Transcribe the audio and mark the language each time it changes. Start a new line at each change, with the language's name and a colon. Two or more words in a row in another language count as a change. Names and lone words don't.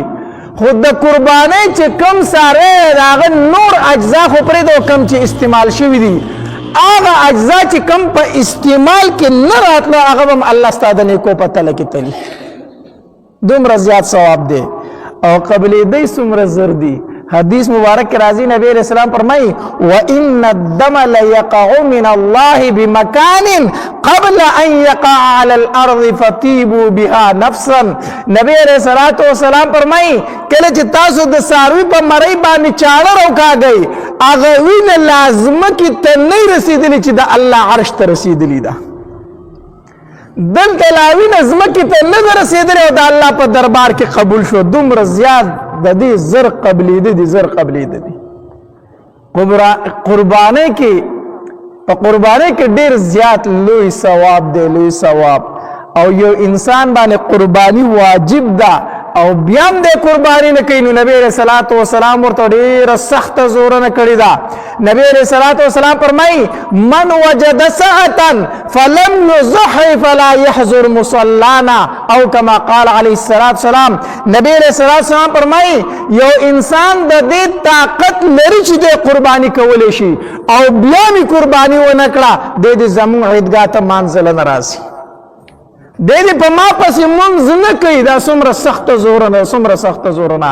Pashto: خو د قربانۍ چې کم ساروی د هغه نور اجزا خو پرېږده کم چې استعمال شوي دي هغه اجزا چې کم په استعمال کې نه راتله هغه به هم الله ستا د نیکو په تله کې تلي. دومره زیات ثواب دی او قبلېدی څومره زر دي. حدیث مبارک راضی نبی علیہ السلام فرمائی
Arabic: وَإِنَّ الدَّمَ لَيَقَعُ مِنَ اللَّهِ بِمَكَانٍ قَبْلَ أَنْ يَقَعَ عَلَى الْأَرْضِ فَطِيبُوا بِهَا نَفْسًا. نبی علیہ السلام
Pashto: فرمائی کله چې تاسو د څاروي په مرۍ باندې چاړه راوکاږئ هغه وینه لازمه کې ته نه رسېدلې چې د الله عرش ته رسېدلې ده. دلته لا وینه ځمکې ته نه ده رسېدلې او د الله په دربار کې قبول شو. دومره زیات د دې زر قبلېده دي قربانۍ کې په قربانۍ کې ډېر زیات لوی ثواب دی او یو انسان باندې قرباني واجب ده او بیا هم د قرباني نه کوي نو نبی
Arabic: علیہ الصلوۃ والسلام
Pashto: ورته ډېره سخته زورنه کړې ده.
Arabic: نبی علیہ الصلوۃ والسلام فرمایي من وجد سعة فلم يضحي فلا يحضر مصلانا او كما قال علیه الصلوۃ والسلام. نبی علیہ الصلوۃ والسلام
Pashto: فرمایي یو انسان د دې طاقت لري چې د قرباني کولی شي او بیا می قرباني ونه کړه د دې زموږ عیدګاه ته مانځله نه راځي. دې په ما پسې مونږ نه کوي دا څومره سخته زورونه.